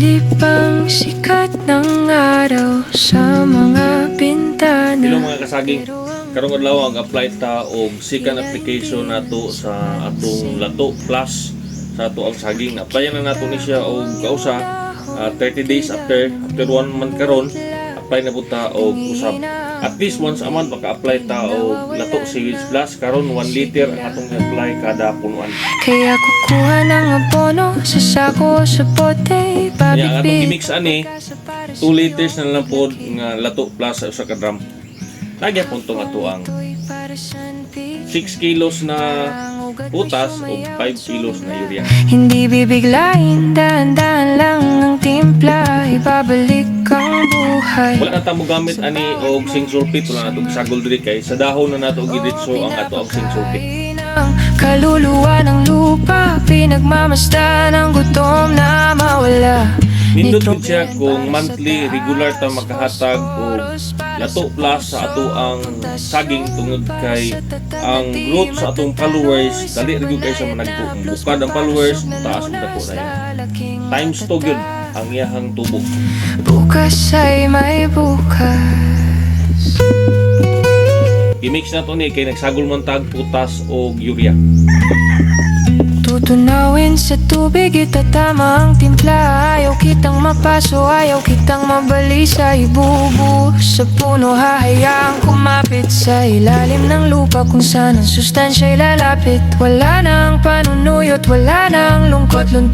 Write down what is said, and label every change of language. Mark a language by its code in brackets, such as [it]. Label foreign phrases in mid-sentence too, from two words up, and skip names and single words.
[tl] pang sikat ng araw sa mga bintana. [ceb] Hello mga kasaging, karong adlaw ang apply ta og second application nato sa atong Lato Plus sa ato ang saging. Applyan na nato ni siya og kausa [en] 30 days after 1 month [ceb] karon. Apply na buta og usab. [en] At least once a month [ceb] maka-apply ta og Lato Seaweeds Plus. Karon 1 liter ang atong apply kada punuan. [tl] Kaya kukuha ng abono sa sako sa bote. [ceb] Kaya ang atong i-mix ani 2 liters na lang pod nga Lato Plus sa usa ka drum. [tl] Lagyan po itong ato ang 6 kilos na putas o 5 kilos na urea. Hindi bibiglain, dahan-dahan lang ang timpla. Ibabalik ang buhay. [ceb] Wala na tamo gamit ani og [en] zinc sulfate, [ceb] wala na itong sagol diri kay sa dahon na nato giritso ang ato ang [en] zinc sulfate. [tl] Kaluluwa ng lupa, pinagmamasdan ang gutom na mawala. [ceb] Nindot gid siya kung monthly regular ta makahatag og Lato Plus sa ato ang saging tungod kay ang growth sa atong followers dali ra gyud kay sa managko. Bukad ang followers taas ang dako na yun. Times 2 gyud ang iyahang tubo. [tl] Bukas ay may bukas. [ceb] I-mix na to ni kay nagsagol man tag putas o urea. [tl] Tutunawin sa tubig, itatama ang timpla. Ayaw kitang mapaso, ayaw kitang mabali sa ibubu. Sa puno hahayaan kumapit sa ilalim ng lupa kung saan ang sustansya'y lalapit. Wala nang panunuyot, wala nang lungkot.